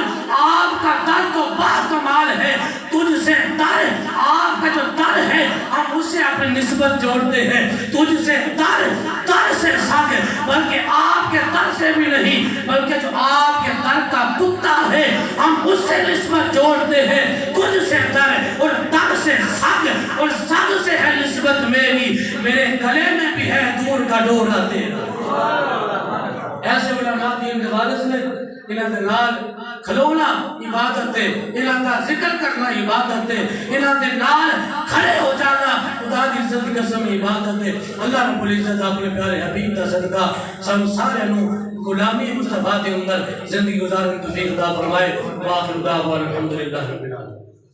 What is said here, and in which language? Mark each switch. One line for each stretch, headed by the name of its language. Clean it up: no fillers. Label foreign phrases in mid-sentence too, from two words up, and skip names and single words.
Urdu: آپ کا در تو با کمال ہے تجھ سے در آپ کا جو در ہے ہم اس سے اپنی نسبت جوڑتے ہیں تجھ سے در سے سگ بلکہ آپ کے در سے بھی نہیں بلکہ جو آپ کے در کا کتا ہے ہم اس سے نسبت جوڑتے ہیں تجھ سے در اور در سے سگ اور سگ سے ہے نسبت میری میرے گلے میں بھی ہے دور کا ڈورا تیرا
Punjabi: ایسے علماء دین کے وارث نے انہاں دے نال کھلونا عبادت ہے انہاں دا ذکر کرنا عبادت ہے انہاں دے نال کھڑے ہو جانا
Urdu: خدا کی عزت کی قسم
Punjabi: عبادت ہے اللہ رب العزت اپنے پیارے حبیب دا صدقہ سب سارے نو غلامی مصطفیٰ دے اندر
Urdu: زندگی گزارنے کی توفیق عطا فرمائے
Arabic: واخر دعوانا الحمدللہ رب العالمین